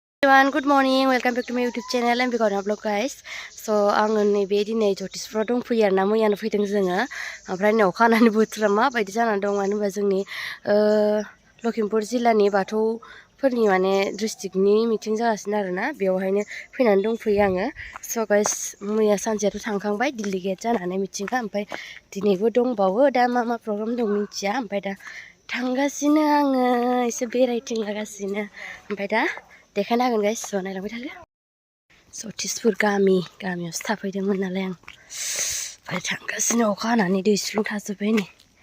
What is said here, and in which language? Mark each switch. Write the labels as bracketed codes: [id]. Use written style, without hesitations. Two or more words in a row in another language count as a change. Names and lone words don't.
[en] Everyone, good morning. Welcome back to my YouTube channel and Bigorna vlog guys. [brx] So आङो नैबे दिनै जटिसफ्राव दंफैयो आरोना मैयानो फैदों जोङो ओमफ्राय नै अखा हानानै बोथोरा माबायदि जानानै दं मानो होनबा जोंनि लखिमपुर जिल्लानि बाथौफोरनि माने डिस्ट्रिक्टनि मिटिं जागासिनो आरोना बेवहायनो फैनानै दंफैयो आङो [en] so guys [brx] मैया सानसेयाथ' थांखांबाय डेलिगेट जानानै मिटिंआ ओमफ्राय दिनैबो दंबावो दा मा प्रग्राम दं मिन्थिया ओमफ्राय दा थांगासिनो आङो एसे बेरायथिंलागासिनो ओमफ्राय दा देखायनो हागोन [en] guys so' [brx] नायलांबाय थादो जटिसपुर गामियावसो थाफैदोंमोन नालाय आं ओमफ्राय थांगासिनो अखा हानानै दै स्लुं थाजोब्बाय नै